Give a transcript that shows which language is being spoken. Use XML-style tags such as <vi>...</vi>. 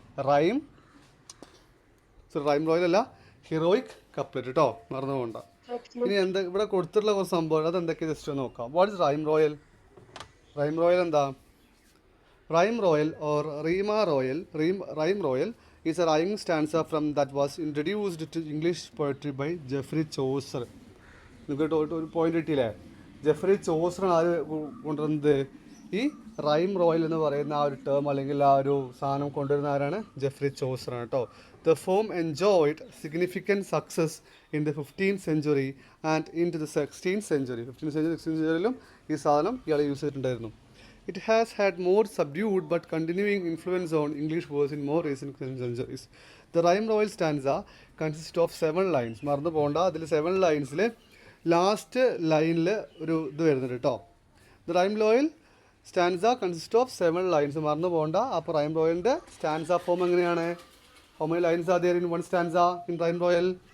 <ml>Rhyme royal അല്ല, heroic couplet കേട്ടോ, മറന്നു പോകണ്ട. ഇനി എന്താ ഇവിടെ കൊടുത്തിട്ടുള്ള കുറച്ച് സംഭവം, അതെന്തൊക്കെ ജസ്റ്റ് ഒന്ന് നോക്കാം.</ml> <en>What is rhyme royal? Rhyme royal</en> <ml>എന്താ?</ml> <en>Rhyme royal or rhyme royal is a rhyming stanza from that was introduced to English poetry by Geoffrey Chaucer.</en> <ml>നിങ്ങൾക്ക് ഒരു പോയിന്റ് കിട്ടിയില്ലേ? ജെഫ്രി ചോസറാണ് ആര് കൊണ്ടുവരുന്നത്? ഈ റൈം റോയൽ എന്ന് പറയുന്ന ആ ഒരു ടേം അല്ലെങ്കിൽ ആ ഒരു സാധനം കൊണ്ടുവരുന്ന ആരാണ്? ജെഫ്രി ചോസറാണ് കേട്ടോ.</ml> <en>The form enjoyed significant success in the 15th century and into the 16th century.</en> <ml>16th century ഈ സാധനം ഇയാൾ യൂസ് ചെയ്തിട്ടുണ്ടായിരുന്നു.</ml> <en>It has had more subdued but continuing influence on English verse in more recent centuries. The rhyme royal stanza consists of 7 lines.</en> <ml>മറന്നു പോകണ്ട, അതിൽ 7 ലൈൻസിൽ last ലൈനിൽ ഒരു ഇത് വരുന്നുണ്ട് കേട്ടോ.</ml> <en>The rhyme royal stanza consist of 7 lines.</en> <ml>മറന്നു പോകണ്ട. അപ്പോൾ റൈം റോയലിൻ്റെ സ്റ്റാൻസ ഫോം എങ്ങനെയാണ്?</ml> <en>How many lines are there in one stanza in rhyme royal?</en>